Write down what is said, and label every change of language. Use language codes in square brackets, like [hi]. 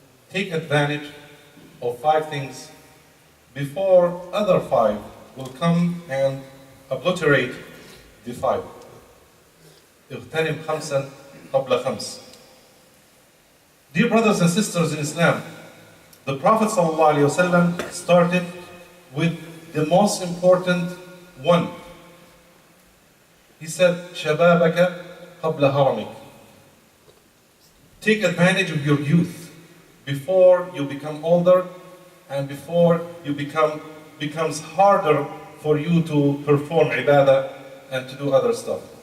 [en] Take advantage of 5 things before other 5 will come and obliterate the 5. [ar] اغتنم خمسا قبل خمس. [en] Dear brothers and sisters in Islam, the Prophet ﷺ started with the most important one. [ar] He said, شبابك قبل هرمك. [en] Take advantage of your youth before you become older and before you becomes harder for you to perform ibadah and to do other stuff.